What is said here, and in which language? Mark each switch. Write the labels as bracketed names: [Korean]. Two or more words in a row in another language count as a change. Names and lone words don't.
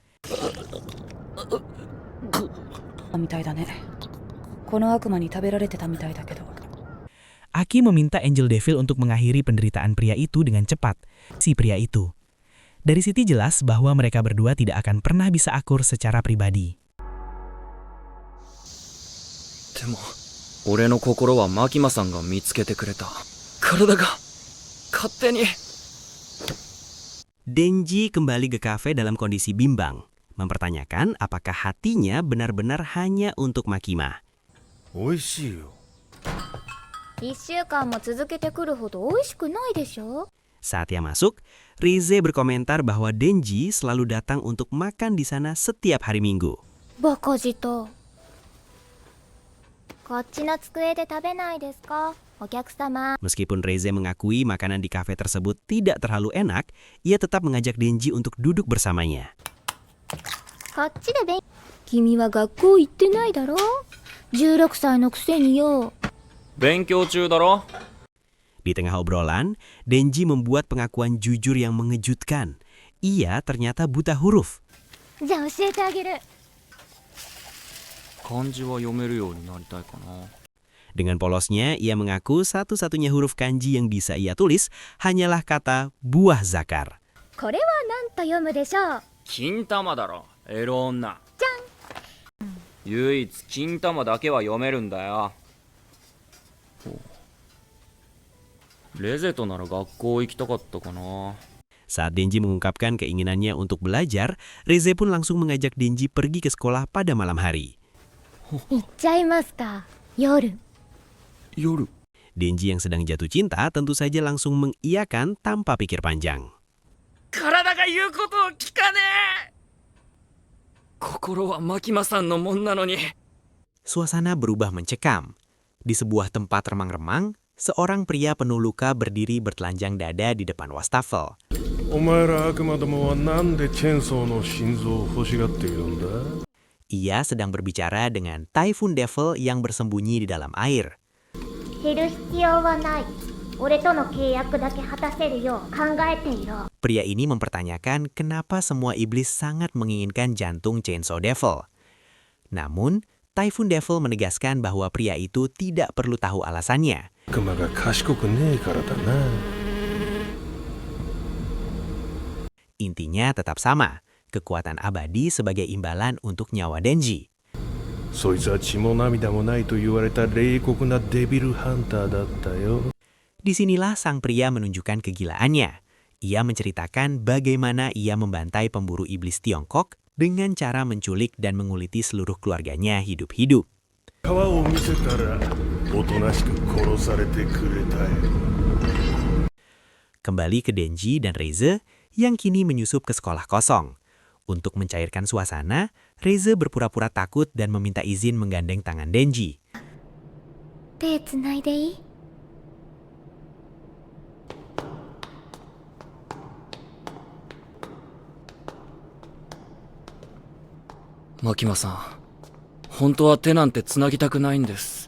[Indonesian] Aki meminta Angel Devil untuk mengakhiri penderitaan pria itu dengan cepat, si pria itu. Dari situ jelas bahwa mereka berdua tidak akan pernah bisa akur secara pribadi. [Japanese] でも俺の心は牧間さんが見つけてくれた。体が勝手に。 [Indonesian] Denji kembali ke kafe dalam kondisi bimbang, mempertanyakan apakah hatinya benar-benar hanya untuk Makima. [Japanese] 美味しいよ。 1週間も続けてくるほど美味しくないでしょ。 [Indonesian] Saat ia masuk, Rize berkomentar bahwa Denji selalu datang untuk makan di sana setiap hari Minggu. [Japanese] バカ舌。こっちの机で食べないですか、お客様。 [Indonesian] Meskipun Rize mengakui makanan di kafe tersebut tidak terlalu enak, ia tetap mengajak Denji untuk duduk bersamanya. [Japanese] こっちで君は学校行ってないだろ。16歳のくせによ。勉強中だろ。 [Indonesian] Di tengah obrolan, Denji membuat pengakuan jujur yang mengejutkan. Ia ternyata buta huruf. [Japanese] じゃあ教えてあげる。漢字は読めるようになりたいかな。 [Indonesian] Dengan polosnya, ia mengaku satu-satunya huruf kanji yang bisa ia tulis hanyalah kata buah zakar. [Japanese] これは何と読むでしょう。金玉だろ、エロ女。じゃん。唯一金玉だけは読めるんだよ。レゼとなら学校行きたかったかな。 [Indonesian] Saat Denji mengungkapkan keinginannya untuk belajar, Reze pun langsung mengajak Denji pergi ke sekolah pada malam hari. [Japanese] 行っちゃいますか、夜。夜。 [Indonesian] Denji yang sedang jatuh cinta tentu saja langsung mengiyakan tanpa pikir panjang. [Japanese] 体が言うことを聞かねえ。心はマキマさんのもんなのに。 [Indonesian] Suasana berubah mencekam. Di sebuah tempat remang-remang, seorang pria penuh luka berdiri bertelanjang dada di depan wastafel. [Japanese] お前ら悪魔どもはなんでチェンソーの心臓を欲しがっているんだ？ [Indonesian] Ia sedang berbicara dengan Typhoon Devil yang bersembunyi di dalam air. [Japanese] 減る必要はない。俺との契約だけ果たせるよう考えていろ。 [Indonesian] Pria ini mempertanyakan kenapa semua iblis sangat menginginkan jantung Chainsaw Devil. Namun, Typhoon Devil menegaskan bahwa pria itu tidak perlu tahu alasannya. [Japanese] 悪魔が賢くねえからだな。 [Indonesian] Intinya tetap sama, kekuatan abadi sebagai imbalan untuk nyawa Denji. [Japanese] そいつは血も涙もないと言われた冷酷なデビルハンターだったよ。 [Indonesian] Disinilah sang pria menunjukkan kegilaannya. Ia menceritakan bagaimana ia membantai pemburu iblis Tiongkok dengan cara menculik dan menguliti seluruh keluarganya hidup-hidup. [Japanese] 皮を見せたらおとなしく殺されてくれたよ。 [Indonesian] Kembali ke Denji dan Reze yang kini menyusup ke sekolah kosong. Untuk mencairkan suasana, Reze berpura-pura takut dan meminta izin menggandeng tangan Denji. [Japanese] 手つないでいい？マキマさん、本当は手なんてつなぎたくないんです。